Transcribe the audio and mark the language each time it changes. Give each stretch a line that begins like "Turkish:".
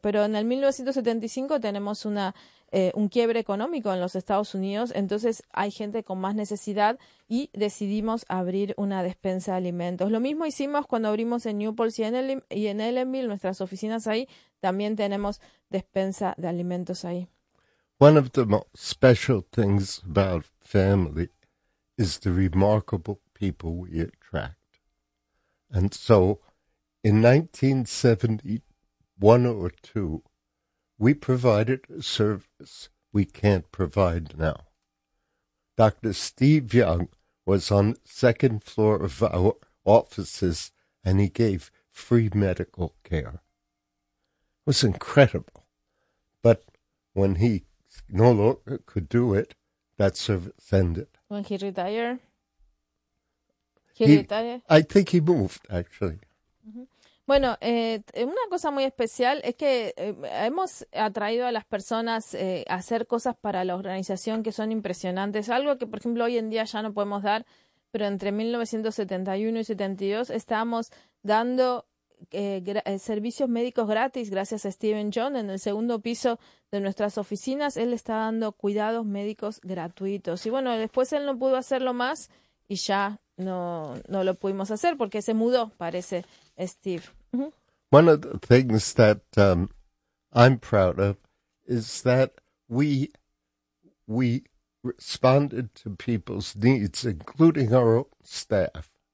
Spanish: Pero en el 1975 tenemos un quiebre económico en los Estados Unidos, entonces hay gente con más necesidad y decidimos abrir una despensa de alimentos. Lo mismo hicimos cuando abrimos en Newport y en Ellenville, nuestras oficinas ahí, también tenemos despensa de alimentos ahí.
English: One of the most special things about family is the remarkable people we attract. And so in 1971 or two, we provided a service we can't provide now. Dr. Steve Young was on the second floor of our offices and he gave free medical care. It was incredible. But when he no longer could do it, that service ended. When he retired? I think he moved, actually.
Spanish: Bueno, una cosa muy especial es que hemos atraído a las personas a hacer cosas para la organización que son impresionantes. Algo que, por ejemplo, hoy en día ya no podemos dar, pero entre 1971 y 72 estábamos dando servicios médicos gratis gracias a Steven John en el segundo piso de nuestras oficinas. Él está dando cuidados médicos gratuitos. Y bueno, después él no pudo hacerlo más y ya no lo pudimos hacer porque se mudó, parece, Steve.
English: One of the things that I'm proud of is that we responded to people's needs, including our own staff.